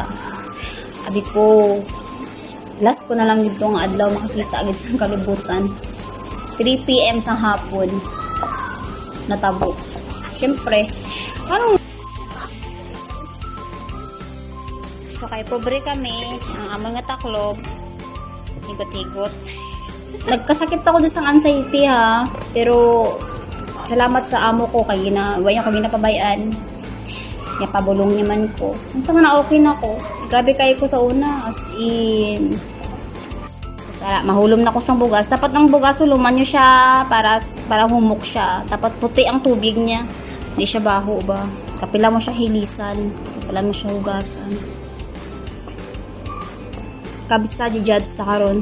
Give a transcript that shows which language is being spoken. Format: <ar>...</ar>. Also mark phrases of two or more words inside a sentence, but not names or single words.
<hil>Abi ko, last ko na lang gid nga adlaw makakita gid sang kalibutan. 3 PM sang hapon. Natabo. Siyempre, anong so kay pobre kami, ang among nga taklob, higot-higot. Nagkasakit pa ko doon sa anxiety ha, pero salamat sa amo ko kay wayan ko ginapabayaan. Kaya pabulong naman ko. Ito na okay na ko. Grabe kayo ko sa una,</hil> <en>as in.</en> <hil>Mahulom na ko sa bugas. Dapat ang bugas huluman nyo siya para humok siya. Dapat puti ang tubig niya. Hindi siya baho ba? Kapila mo siya hilisan. Kapila mo siya hugasan. Kabsa di Judge ta karon.</hil>